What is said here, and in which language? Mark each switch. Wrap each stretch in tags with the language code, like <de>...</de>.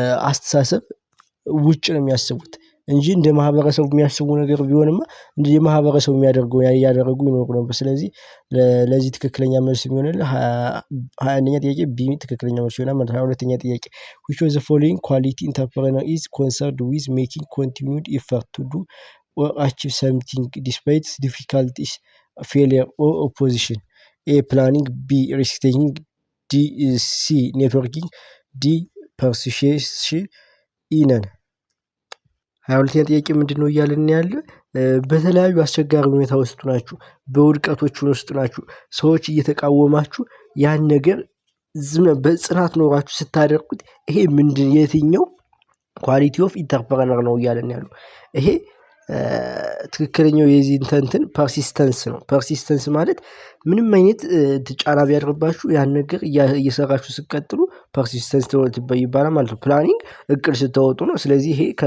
<am>አስተሳሰብ ውጭ ነው የሚያስቡት እንጂ እንደ ማህበረሰቡ የሚያስቡ ነገር ቢሆንማ እንደ ማህበረሰቡ የሚያደርገው ያደረጉ ይኖሩ ነበር። ስለዚህ ለዚህ ትክክለኛ መልስ የሚሆንልህ 21ኛ ጥያቄ ቢ ትክክለኛ መልስ ይሆናል ማለት ነው። 22ኛ ጥያቄ</am> <en>which of the following quality entrepreneur is concerned with making continued effort to do or achieve something despite difficulties, failure or opposition? A planning, B risk taking, C networking, D persuasion, E none።</en> <am>22ኛ ጥያቄ ምንድነው እያልን ያለ? በተለያዩ አስቸጋሪ ሁኔታ ውስጥ ናችሁ፣ በውድቀቶች ውስጥ ናችሁ፣ ሰዎች እየተቃወማችሁ ያን ነገር በጽናት ኖራችሁ ስታደርጉት ይሄ ምንድን የትኛው ኳሊቲ ኦፍ ኢንተርፕረነር ነው እያልን ያለው? ይሄ ትክክለኛው የዚህ እንትን ፐርሲስተንስ ነው። ፐርሲስተንስ ማለት ምንም አይነት ጫና ቢያደርባችሁ ያን ነገር እየሰራችሁ ስትቀጥሉ ፐርሲስተንስ ይባላል ማለት ነው። ፕላኒንግ እቅድ ስታወጡ ነው። ስለዚህ ይሄ</am>